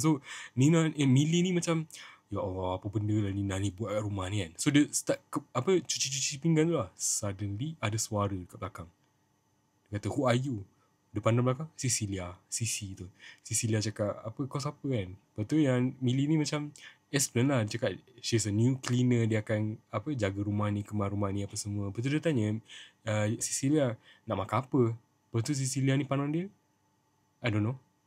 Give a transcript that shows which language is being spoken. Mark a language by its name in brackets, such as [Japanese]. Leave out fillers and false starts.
[Malay] So Millie ni macam, ya Allah, apa benda lah Nina ni buat kat rumah ni kan. So dia start cuci-cuci pinggan tu lah. Suddenly ada suara kat belakang. Dia kata, [English] who are you? [Malay] Dia pandang belakang, Sisi tu. Cecilia cakap, apa kau siapa kan? Lepas tu yang Millie ni macam explain lah. Dia cakap [English] she's a new cleaner. [Malay] Dia akan jaga rumah ni, kemar rumah ni apa semua. Lepas tu dia tanya Cecilia, nak makan apa? Lepas tu Cecilia ni pandang dia, [English] I don't know.